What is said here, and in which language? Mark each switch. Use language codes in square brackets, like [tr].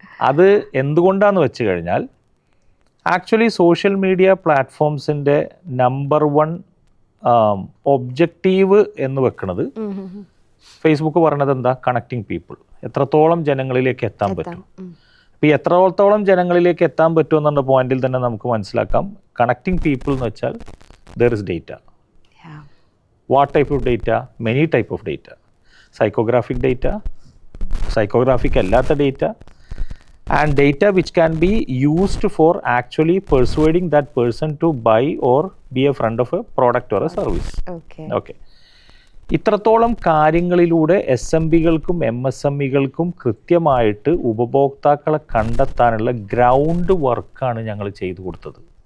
[ml] അത് എന്തുകൊണ്ടാന്ന് വെച്ച് കഴിഞ്ഞാൽ actually social media പ്ലാറ്റ്ഫോംസിൻ്റെ number 1 objective എന്ന് വെക്കുന്നത് ഫേസ്ബുക്ക് പറയണത് എന്താ? [en] Connecting people. [ml] എത്രത്തോളം ജനങ്ങളിലേക്ക് എത്താൻ പറ്റും. അപ്പോൾ ഈ എത്രത്തോളം ജനങ്ങളിലേക്ക് എത്താൻ പറ്റും എന്നുള്ള പോയിന്റിൽ തന്നെ നമുക്ക് മനസ്സിലാക്കാം കണക്റ്റിംഗ് പീപ്പിൾ എന്ന് വെച്ചാൽ [en] There is data. What type of data? Many type of data. Psychographic data, psychographic അല്ലാത്ത data, and data which can be used for actually persuading that person to buy or be a friend of a product or a service. Okay. [ml] ഇത്രത്തോളം കാര്യങ്ങളിലൂടെ SMBകൾക്കും MSMEകൾക്കും കൃത്യമായിട്ട് ഉപഭോക്താക്കളെ കണ്ടെത്താനുള്ള ground വർക്കാണ് ഞങ്ങൾ ചെയ്തു കൊടുത്തത്.